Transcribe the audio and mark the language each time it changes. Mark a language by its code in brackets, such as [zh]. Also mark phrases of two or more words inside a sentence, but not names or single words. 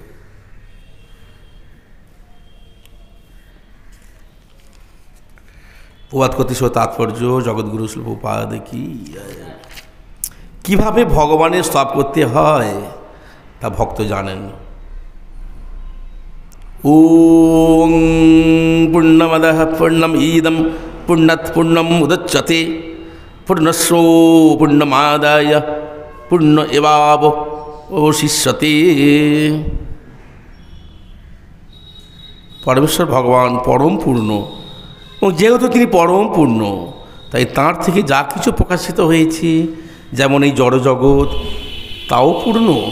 [bn] প্রবাদ কর্তৃক তাৎপর্য জগৎগুরু শিল প্রভুপাদ কি। কিভাবে ভগবানের স্তব করতে হয় তা ভক্ত জানেন। [sa] ওং পূর্ণমদঃ পূর্ণম ইদম পূর্ণাৎ পূর্ণম উদচ্যতে পূর্ণস্য পূর্ণমাদায় পূর্ণ এবাবশিষ্যতে। [bn] পরমেশ্বর ভগবান পরম পূর্ণ, এবং যেহেতু তিনি পরম পূর্ণ, তাই তাঁর থেকে যা কিছু প্রকাশিত হয়েছে, যেমন এই জড়জগৎ, তাও পূর্ণ।